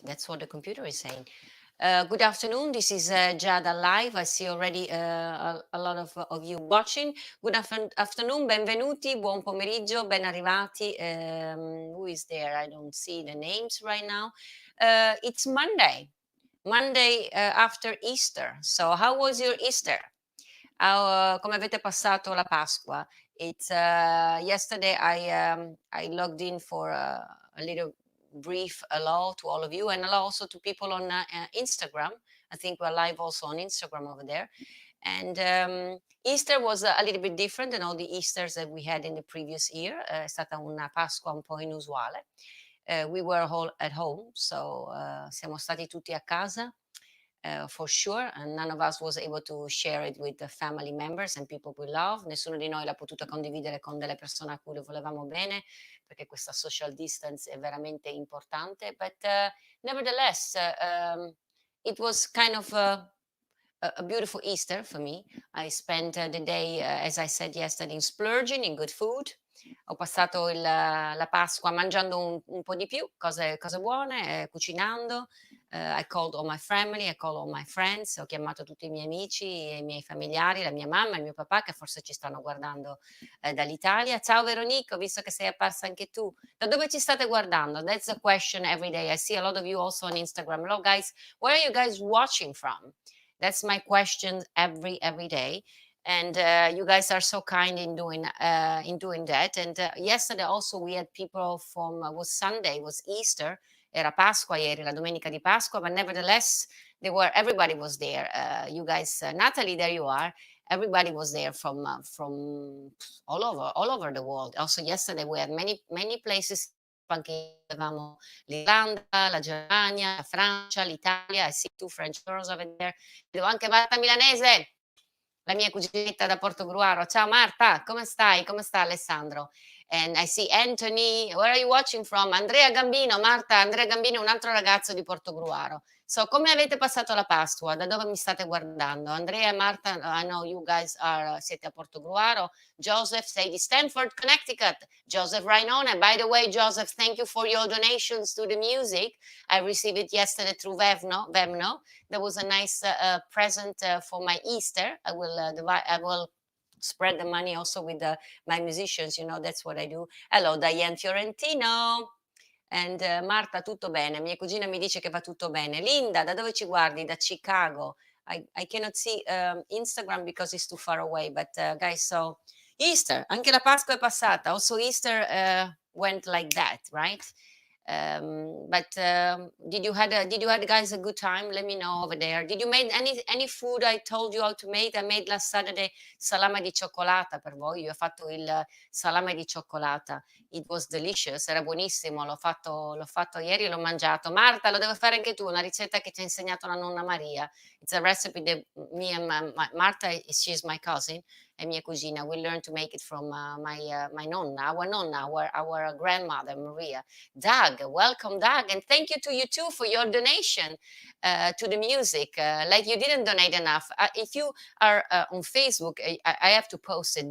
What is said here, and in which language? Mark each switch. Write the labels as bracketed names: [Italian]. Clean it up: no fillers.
[English] That's what the computer is saying. Good afternoon. This is Giada live. I see already a lot of you watching. Good afternoon, [Italian] benvenuti, buon pomeriggio, ben arrivati. [English] Who is there? I don't see the names right now. It's Monday after Easter. So, how was your Easter? [Italian] Come avete passato la Pasqua? [English] It's yesterday I logged in for a little brief hello to all of you and hello also to people on Instagram. I think we're live also on Instagram over there. And Easter was a little bit different than all the Easters that we had in the previous year. [Italian] È stata una Pasqua un po' inusuale. [English] We were all at home, so [Italian] siamo stati tutti a casa. [English] For sure, and none of us was able to share it with the family members and people we love. [Italian] Nessuno di noi l'ha potuta condividere con delle persone a cui lo volevamo bene, perché questa social distance è veramente importante. [English] But nevertheless, it was kind of a beautiful Easter for me. I spent the day, as I said yesterday, splurging in good food. [Italian] Ho passato la Pasqua mangiando un po' di più, cose buone, cucinando. [English] I called all my family, I called all my friends, [Italian] ho chiamato tutti i miei amici e i miei familiari, la mia mamma e il mio papà che forse ci stanno guardando dall'Italia. Ciao Veronico, visto che sei apparsa anche tu. Da dove ci state guardando? [English] That's a question every day. I see a lot of you also on Instagram. Hello guys, where are you guys watching from? That's my question every day. And you guys are so kind in doing that. And yesterday also we had people from was Sunday, was Easter, [Italian] era Pasqua ieri, la domenica di Pasqua, [English] but nevertheless everybody was there. You guys, Natalie, there you are. Everybody was there from all over the world. Also yesterday we had many places. [Italian] Anche avevamo l'Irlanda, la Germania, la Francia, l'Italia. [English] I see two French girls over there. [Italian] Vedo anche Marta Milanese, la mia cuginetta da Portogruaro. Ciao Marta, come stai? Come sta Alessandro? [English] And I see Anthony. Where are you watching from? [Italian] Andrea Gambino, Marta, Andrea Gambino, un altro ragazzo di Portogruaro. So, come avete passato la Pasqua? Da dove mi state guardando? [English] Andrea e Marta, I know you guys [Italian] siete a Portogruaro. Joseph sei di Stamford, Connecticut. Joseph Rainone. [English] By the way, Joseph, thank you for your donations to the music. I received it yesterday through Vemno. There was a nice present for my Easter. I will spread the money also with my musicians. You know, that's what I do. Hello, Diane Fiorentino. And Marta, [Italian] tutto bene. Mia cugina mi dice che va tutto bene. Linda, da dove ci guardi? Da Chicago. [English] I cannot see Instagram because it's too far away. But guys, so Easter, [Italian] anche la Pasqua è passata. [English] Also Easter went like that, right? But did you had guys a good time? Let me know over there. Did you make any food I told you how to make? I made last Saturday salame di cioccolata per voi. [Italian] Io ho fatto il salame di cioccolata. [English] It was delicious, [Italian] era buonissimo. L'ho fatto ieri e l'ho mangiato. Marta, lo devo fare anche tu, una ricetta che ci ha insegnato la nonna Maria. [English] It's a recipe that me and Marta, she's my cousin, [Italian] e mia cugina. [English] We learned to make it from my nonna, our grandmother Maria. Doug, welcome, Doug, and thank you to you too for your donation to the music. Like you didn't donate enough. If you are on Facebook, I have to post it.